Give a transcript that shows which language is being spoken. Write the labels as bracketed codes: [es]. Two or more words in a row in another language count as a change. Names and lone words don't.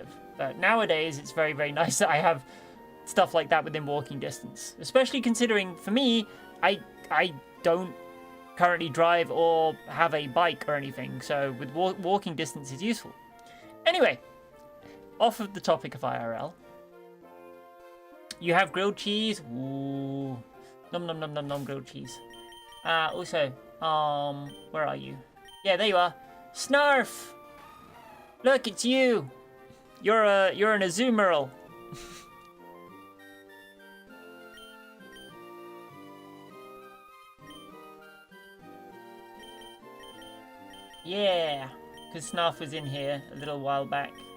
[en] But nowadays, it's very, very nice that I have stuff like that within walking distance. Especially considering, for me, I don't currently drive or have a bike or anything. So with walking distance is useful. Anyway, off of the topic of IRL. You have grilled cheese. Ooh. Nom nom nom nom nom grilled cheese. Also, where are you? Yeah, there you are. Snarf! Look, it's you! You're an Azumarill. Yeah, because Snarf was in here a little while back.